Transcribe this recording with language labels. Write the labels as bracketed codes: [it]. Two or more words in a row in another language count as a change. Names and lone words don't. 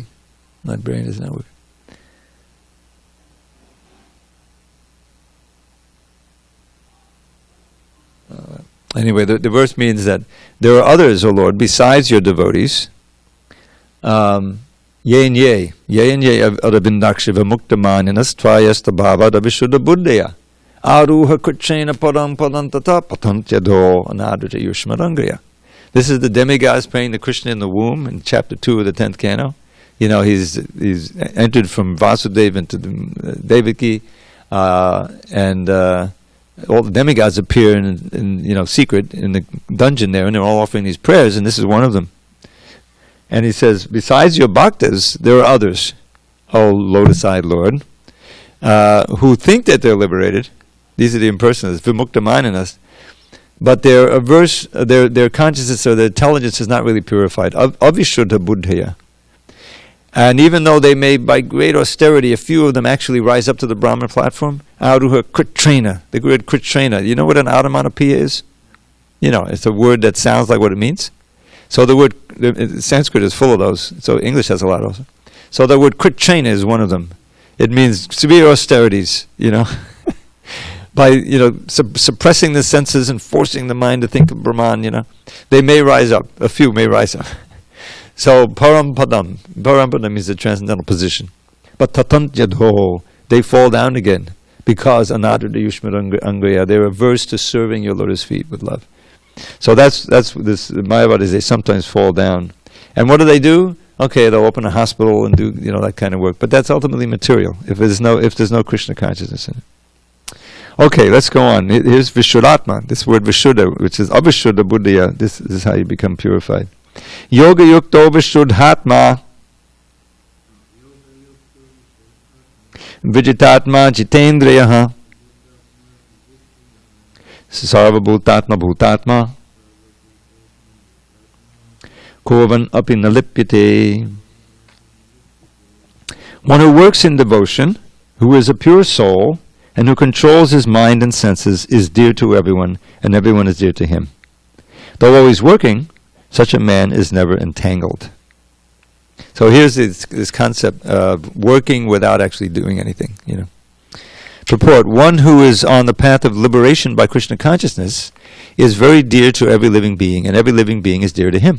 [en] My brain is not working. Anyway, the verse means that there are others, O Lord, besides your devotees. [sa] Ye and ye adabindakshiva muktamaninas tvayastabhava davishuddha buddhaya aruha kuchena padam padantata patantyado anadrita yushmarangriya. [en] This is the demigods praying to Krishna in the womb in chapter 2 of the 10th canto. He's entered from Vasudeva into the Devaki, and all the demigods appear in secret in the dungeon there, and they're all offering these prayers, and this is one of them. And he says, besides your bhaktas, there are others, O lotus-eyed Lord, who think that they're liberated. These are the impersonators, [sa] vimukta mananas, [en] but their consciousness or their intelligence is not really purified. [sa] Avishuddha buddhaya. [en] And even though they may, by great austerity, a few of them actually rise up to the Brahman platform, [sa] aruha kritrena, [en] the word kritrena. You know what an automatopoeia is? It's a word that sounds like what it means. So the Sanskrit is full of those. So English has a lot of those. So the word kritrena is one of them. It means severe austerities, by, suppressing the senses and forcing the mind to think of Brahman, They may rise up. A few may rise up. So Parampadam is the transcendental position. But tatantyadho, they fall down again, because [sa] anadra yushmar angriya, [en] they're averse to serving your lotus feet with love. So that's this Mayavadis, they sometimes fall down. And what do? Okay, they'll open a hospital and do that kind of work. But that's ultimately material, if there's no Krishna consciousness in it. Okay, let's go on. Here's Vishuddhatma, this word Vishuddha, which is [sa] Avishuddha Buddhaya. [en] This is how you become purified. [sa] Yoga yukto Vishuddhatma Vijitatma Jitendriyaha Sarva Bhutatma Bhutatma Kovan api nalipyate. [en] One who works in devotion, who is a pure soul, and who controls his mind and senses, is dear to everyone, and everyone is dear to him. Though always working, such a man is never entangled. So here's this concept of working without actually doing anything, Purport: one who is on the path of liberation by Krishna consciousness is very dear to every living being, and every living being is dear to him.